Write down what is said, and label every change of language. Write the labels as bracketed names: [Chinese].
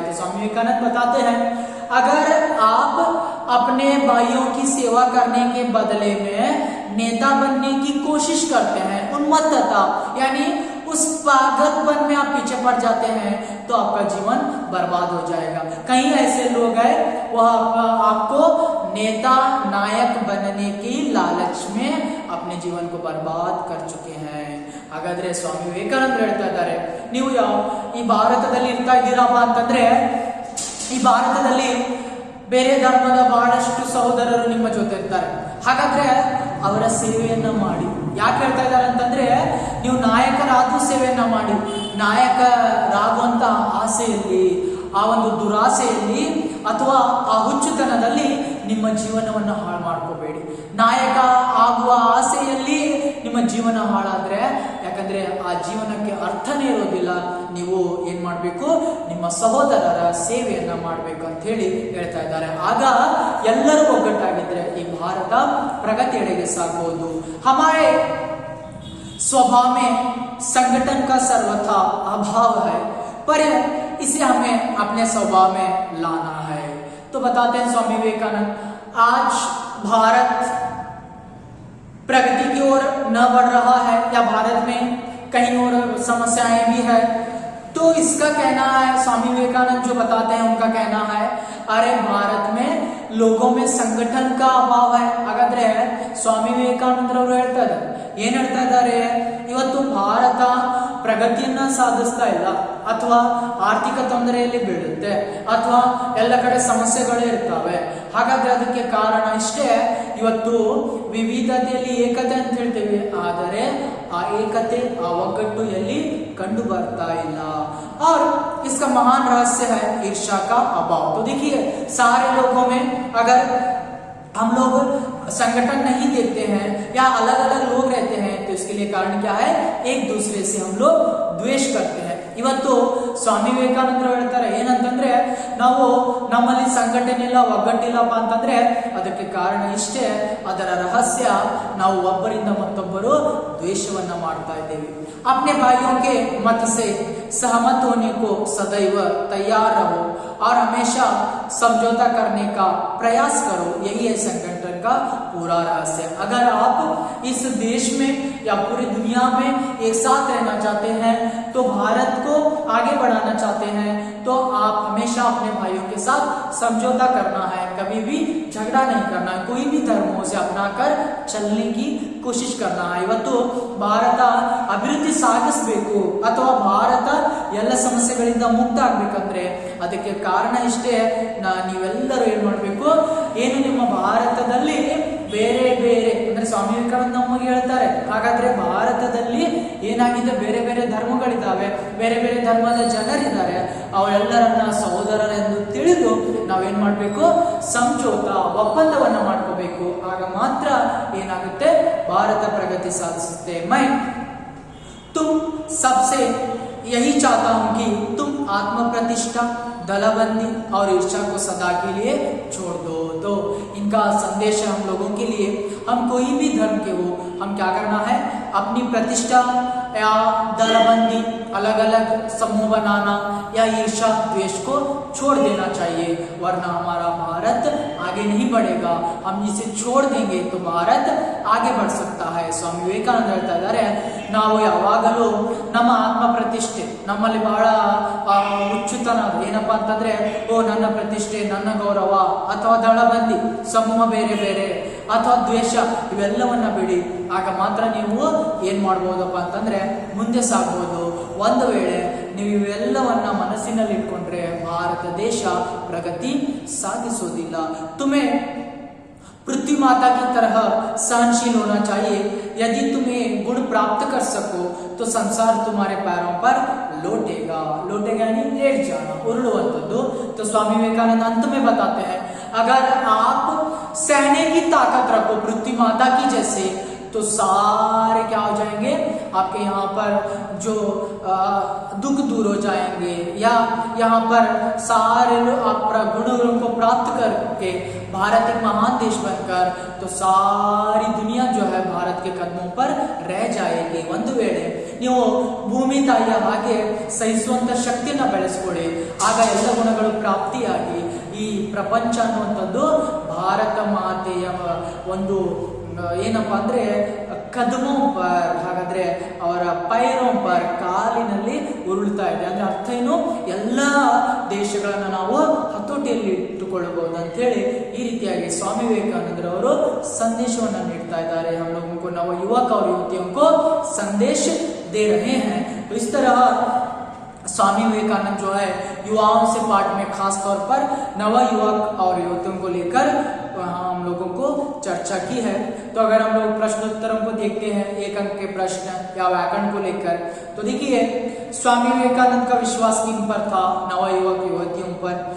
[Hindi] तो स्वामी विवेकानंद बताते हैं, अगर आप अपने भाइयों की सेवा करने के बदले में नेता बनने की कोशिश करते हैं, उन्मत्तता यानी उस पागलपन में आप पीछे पड़ जाते हैं, तो आपका जीवन बर्बाद हो जाएगा। कई ऐसे लोग हैं वह आपको नेता नायक बनने की लालच में अपने जीवन को बर्बाद कर चुके हैं। [Kannada] ಹಾಗಾದ್ರೆ ಸ್ವಾಮಿ ವಿವೇಕಾನಂದರು ಹೇಳ್ತಾ ಇದ್ದಾರೆ, ನೀವು ಈ ಭಾರತದಲ್ಲಿ ಇರ್ತಾ ಇದ್ದೀರಪ್ಪ ಅಂತಂದ್ರೆ, ಈ ಭಾರತದಲ್ಲಿ ಬೇರೆ ಧರ್ಮದ ಬಹಳಷ್ಟು ಸಹೋದರರು ನಿಮ್ಮ ಜೊತೆ ಇರ್ತಾರೆ, ಹಾಗಾದ್ರೆ ಅವರ ಸೇವೆಯನ್ನ ಮಾಡಿ. ಯಾಕೆ ಹೇಳ್ತಾ ಇದ್ದಾರೆ ಅಂತಂದ್ರೆ, ನೀವು ನಾಯಕರಾದ್ರೂ ಸೇವೆಯನ್ನ ಮಾಡಿ, ನಾಯಕರಾಗುವಂತ ಆಸೆಯಲ್ಲಿ, ಆ ಒಂದು ದುರಾಸೆಯಲ್ಲಿ ಅಥವಾ ಆ ಹುಚ್ಚುತನದಲ್ಲಿ ನಿಮ್ಮ ಜೀವನವನ್ನು ಹಾಳು ಮಾಡ್ಕೋಬೇಡಿ. ನಾಯಕ ಆಗುವ ಆಸೆಯಲ್ಲಿ ನಿಮ್ಮ ಜೀವನ ಹಾಳಾದ್ರೆ, ಯಾಕಂದ್ರೆ ಆ ಜೀವನಕ್ಕೆ ಅರ್ಥನೇ ಇರೋದಿಲ್ಲ. ನೀವು ಏನ್ ಮಾಡ್ಬೇಕು, ನಿಮ್ಮ ಸಹೋದರರ ಸೇವೆಯನ್ನ ಮಾಡ್ಬೇಕು ಅಂತ ಹೇಳಿ ಹೇಳ್ತಾ ಇದ್ದಾರೆ. ಆಗ ಎಲ್ಲರೂ ಒಗ್ಗಟ್ಟಾಗಿದ್ರೆ ಈ ಭಾರತ ಪ್ರಗತಿಯೆಡೆಗೆ ಸಾಗಬಹುದು. [Hindi] हमारे स्वभाव में संगठन का सर्वथा अभाव है, पर इसे हमें अपने स्वभाव में लाना है. तो बताते हैं स्वामी विवेकानंद, आज भारत प्रगति की ओर न बढ़ रहा है या भारत में कहीं और समस्याएं भी है, तो इसका कहना है, स्वामी विवेकानंद जो बताते हैं उनका कहना है, अरे भारत में लोगों में संगठन का अभाव है. [Kannada] ಹಾಗಾದ್ರೆ ಸ್ವಾಮಿ ವಿವೇಕಾನಂದರವರು ಹೇಳ್ತಾ ಇದ್ದಾರೆ, ಏನ್ ಹೇಳ್ತಾ ಇದ್ದಾರೆ, ಇವತ್ತು ಭಾರತ ಪ್ರಗತಿಯನ್ನ ಸಾಧಿಸ್ತಾ ಇಲ್ಲ, ಅಥವಾ ಆರ್ಥಿಕ ತೊಂದರೆಯಲ್ಲಿ ಬೀಳುತ್ತೆ, ಅಥವಾ ಎಲ್ಲ ಕಡೆ ಸಮಸ್ಯೆಗಳೇ ಇರ್ತವೆ. ಹಾಗಾದ್ರೆ ಅದಕ್ಕೆ ಕಾರಣ ಇಷ್ಟೇ, ಇವತ್ತು ವಿವಿಧತೆಯಲ್ಲಿ ಏಕತೆ ಅಂತ ಹೇಳ್ತೇವೆ, ಆದರೆ ಆ ಏಕತೆ ಆ ಒಗ್ಗಟ್ಟು ಎಲ್ಲಿ कंडू बरता इला. [Hindi] और इसका महान रहस्य है ईर्ष्या का अभाव. तो देखिए, सारे लोगों में अगर हम लोग संगठन नहीं देखते हैं या अलग अलग लोग रहते हैं, तो इसके लिए कारण क्या है, एक दूसरे से हम लोग द्वेष करते हैं. [Kannada] ಇವತ್ತು ಸ್ವಾಮಿ ವಿವೇಕಾನಂದರು ಹೇಳ್ತಾರೆ ಏನಂತಂದ್ರೆ, ನಾವು ನಮ್ಮಲ್ಲಿ ಸಂಘಟನೆ ಇಲ್ಲ, ಒಗ್ಗಟ್ಟಿಲ್ಲಪ್ಪ ಅಂತಂದ್ರೆ ಅದಕ್ಕೆ ಕಾರಣ ಇಷ್ಟೇ, ಅದರ ರಹಸ್ಯ ನಾವು ಒಬ್ಬರಿಂದ ಮತ್ತೊಬ್ಬರು ದ್ವೇಷವನ್ನ ಮಾಡ್ತಾ ಇದ್ದೇವೆ. [Hindi] अपने भाइयों के मत से सहमत होने को सदैव तैयार रहो और हमेशा समझौता करने का प्रयास करो, यही है संगठन का पूरा रहस्य. अगर आप इस देश में या पूरी दुनिया में एक साथ रहना चाहते हैं, तो भारत को आगे बढ़ाना चाहते हैं, तो आप हमेशा अपने भाइयों के साथ समझौता करना है, कभी भी झगड़ा नहीं करना है, कोई भी धर्मों से अपनाकर चलने की कोशिश करना है. [Kannada] ಇವತ್ತು ಭಾರತ ಅಭಿವೃದ್ಧಿ ಸಾಗಿಸಬೇಕು ಅಥವಾ ಭಾರತ ಎಲ್ಲ ಸಮಸ್ಯೆಗಳಿಂದ ಮುಕ್ತ ಆಗ್ಬೇಕಂದ್ರೆ ಅದಕ್ಕೆ ಕಾರಣ ಇಷ್ಟೇ, ನೀವೆಲ್ಲರೂ ಏನ್ ಮಾಡ್ಬೇಕು, ಏನು ನಿಮ್ಮ ಭಾರತದಲ್ಲಿ ಬೇರೆ ಬೇರೆ ಅಂದ್ರೆ ಸ್ವಾಮಿ ವಿವೇಕಾನಂದ ನಮಗೆ ಹೇಳ್ತಾರೆ, ಹಾಗಾದ್ರೆ ಭಾರತದಲ್ಲಿ ಏನಾಗಿದೆ, ಬೇರೆ ಬೇರೆ ಧರ್ಮಗಳಿದ್ದಾವೆ, ಬೇರೆ ಬೇರೆ ಧರ್ಮದ ಜನರಿದ್ದಾರೆ, ಅವರೆಲ್ಲರನ್ನ ಸಹೋದರರೆಂದು ತಿಳಿದು ನಾವೇನ್ ಮಾಡ್ಬೇಕು, ಸಮझौता ಒಪ್ಪಂದವನ್ನ ಮಾಡ್ಕೋಬೇಕು. ಆಗ ಮಾತ್ರ ಏನಾಗುತ್ತೆ, ಭಾರತ ಪ್ರಗತಿ ಸಾಧಿಸುತ್ತೆ. [Hindi] मैं तुम सबसे यही चाहता हूं कि तुम आत्म प्रतिष्ठा, दलबंदी और ईर्ष्या को सदा के लिए छोड़ दो. तो इनका संदेश है हम लोगों के लिए, हम कोई भी धर्म के हो, हम क्या करना है, अपनी प्रतिष्ठा या दलबंदी, अलग अलग समूह बनाना या ईर्ष्या द्वेष को छोड़ देना चाहिए, वरना हमारा भारत आगे नहीं बढ़ेगा. हम इसे छोड़ देंगे तो भारत आगे बढ़ सकता है. [Kannada] स्वामी विवेकानंद ಹೇಳ್ತಾ ಇದ್ದಾರೆ, ನಾವು ಯಾವಾಗಲೂ ನಮ್ಮ ಆತ್ಮ ಪ್ರತಿಷ್ಠೆ, ನಮ್ಮಲ್ಲಿ ಬಹಳ ಹುಚ್ಚುತನ ಏನಪ್ಪಾ ಅಂತಂದ್ರೆ, ಓ ನನ್ನ ಪ್ರತಿಷ್ಠೆ, ನನ್ನ ಗೌರವ, ಅಥವಾ ದಳಬಂದಿ ಸಮೂಹ ಬೇರೆ ಬೇರೆ, ಅಥವಾ ದ್ವೇಷ, ಇವೆಲ್ಲವನ್ನ ಬಿಡಿ. ಆಗ ಮಾತ್ರ ನೀವು ಏನ್ ಮಾಡ್ಬೋದಪ್ಪ ಅಂತಂದ್ರೆ ಮುಂದೆ ಸಾಗಬಹುದು. ಒಂದು ವೇಳೆ ನೀವು ಇವೆಲ್ಲವನ್ನ ಮನಸ್ಸಿನಲ್ಲಿ ಇಟ್ಕೊಂಡ್ರೆ ಭಾರತ ದೇಶ ಪ್ರಗತಿ ಸಾಧಿಸೋದಿಲ್ಲ. [Hindi] तुम्हें पृथ्वी माता की तरह सहनशील होना चाहिए. यदि तुम्हें गुण प्राप्त कर सको तो संसार तुम्हारे पैरों पर लौटेगा. लौटेगा यानी लेट जाना, [Kannada] उरुड़ुವಂತದ್ದು. [Hindi] तो स्वामी विवेकानंद अंत में बताते हैं, अगर आप सहने की ताकत रखो पृथ्वी माता की जैसे, तो सारे क्या हो जाएंगे, आपके यहाँ पर जो दुख दूर हो जाएंगे, या यहाँ पर सारे लोग आप गुणों को प्राप्त करके भारत एक महान देश बनकर, तो सारी दुनिया जो है भारत के कदमों पर रह जाएगी। [Kannada] ಒಂದು ವೇಳೆ ನೀವು ಭೂಮಿ ತಾಯಿಯ ಹಾಗೆ ಸಹಿಸುವಂತ ಶಕ್ತಿಯನ್ನ ಬೆಳೆಸ್ಕೊಳ್ಳಿ, ಆಗ ಎಲ್ಲ ಗುಣಗಳು ಪ್ರಾಪ್ತಿಯಾಗಿ ಈ ಪ್ರಪಂಚ ಅನ್ನುವಂಥದ್ದು ಭಾರತ ಮಾತೆಯ ಒಂದು ಏನಪ್ಪಾ ಅಂದ್ರೆ [Hindi] ಕದಮೋ ಪರ್, [Kannada] ಹಾಗಾದ್ರೆ ಅವರ [Hindi] ಪೈರೋ ಪರ್, [Kannada] ಕಾಲಿನಲ್ಲಿ ಉರುಳ್ತಾ ಇದೆ. ಅಂದ್ರೆ ಅರ್ಥ ಏನು, ಎಲ್ಲ ದೇಶಗಳನ್ನ ನಾವು ಹತೋಟಿಯಲ್ಲಿ ಇಟ್ಟುಕೊಳ್ಳಬಹುದು ಅಂತ ಹೇಳಿ ಈ ರೀತಿಯಾಗಿ ಸ್ವಾಮಿ ವಿವೇಕಾನಂದರವರು ಸಂದೇಶವನ್ನ ನೀಡ್ತಾ ಇದ್ದಾರೆ. [Hindi] हम लोगों को नव युवक और युवतियों को संदेश दे रहे हैं। तो इस तरह स्वामी विवेकानंद जो है युवाओं से पाठ में खास तौर पर नव युवक और युवतियों को लेकर हम लोगों को चर्चा की है। तो अगर हम लोग प्रश्नोत्तरों को देखते हैं, एक अंक के प्रश्न या व्याकरण को लेकर, तो देखिए स्वामी विवेकानंद का विश्वास किन पर था, नव युवक युवतियों पर।